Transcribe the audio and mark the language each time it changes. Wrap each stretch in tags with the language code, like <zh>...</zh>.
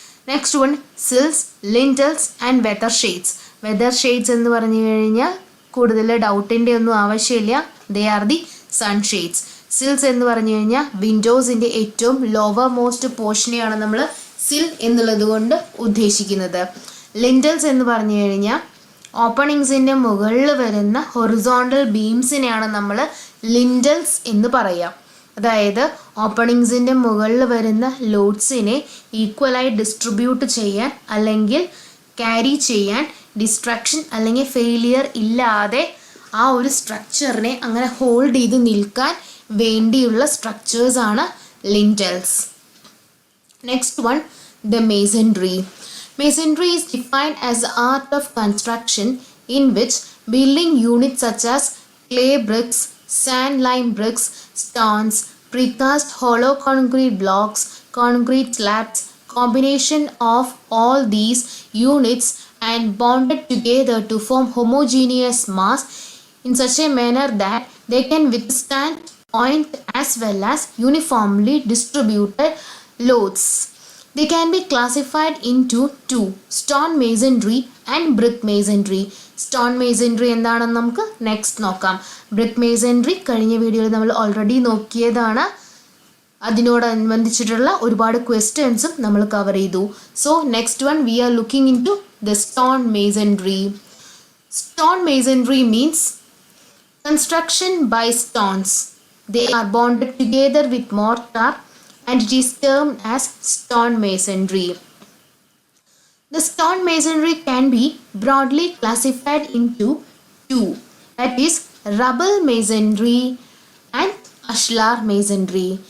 <en>Next one, sills, lintels and weather shades.</en> <ml>Weather shades എന്ന് പറഞ്ഞു കഴിഞ്ഞാൽ കൂടുതൽ ഡൗട്ടിൻ്റെ ഒന്നും ആവശ്യമില്ല.</ml> <en>They are the sunshades.</en> <ml>സിൽസ് എന്ന് പറഞ്ഞു കഴിഞ്ഞാൽ വിൻഡോസിൻ്റെ ഏറ്റവും ലോവർ മോസ്റ്റ് പോർഷനെയാണ് നമ്മൾ സിൽ എന്നുള്ളത് കൊണ്ട് ഉദ്ദേശിക്കുന്നത്. ലിൻറ്റൽസ് എന്ന് പറഞ്ഞു കഴിഞ്ഞാൽ ഓപ്പണിങ്സിൻ്റെ മുകളിൽ വരുന്ന ഹൊറിസോണ്ടൽ ബീംസിനെയാണ് നമ്മൾ ലിൻറ്റൽസ് എന്ന് പറയുക. അതായത് ഓപ്പണിങ്സിൻ്റെ മുകളിൽ വരുന്ന ലോഡ്സിനെ ഈക്വലായി ഡിസ്ട്രിബ്യൂട്ട് ചെയ്യാൻ അല്ലെങ്കിൽ ക്യാരി ചെയ്യാൻ ഡിസ്ട്രക്ഷൻ അല്ലെങ്കിൽ ഫെയിലിയർ ഇല്ലാതെ ആ ഒരു സ്ട്രക്ചറിനെ അങ്ങനെ ഹോൾഡ് ചെയ്ത് നിൽക്കാൻ വേണ്ടിയുള്ള സ്ട്രക്ചേഴ്സാണ് ലിൻറ്റൽസ്.</ml> <en>Next one, the masonry. Masonry is defined as the art of construction in which building units such as clay bricks, sand lime bricks, stones, precast hollow concrete blocks, concrete slabs, combination of all these units and bonded together to form homogeneous mass in such a manner that they can withstand point as well as uniformly distributed loads. They can be classified into two, stone masonry and brick masonry.</en> <ml>Stone masonry എന്താണെന്ന് നമുക്ക് next നോക്കാം. Brick masonry കഴിഞ്ഞ വീഡിയോയിൽ നമ്മൾ already നോക്കിയതാണ്. അതിനോടനുബന്ധിച്ചിട്ടുള്ള ഒരുപാട് ക്വസ്റ്റ്യൻസും നമ്മൾ കവർ ചെയ്തു.</ml> <en>So next one we are looking into the stone masonry. Stone masonry means construction by stones. They are bonded together with mortar and it is termed as stone masonry. The stone masonry can be broadly classified into two, that is rubble masonry and ashlar masonry.</en>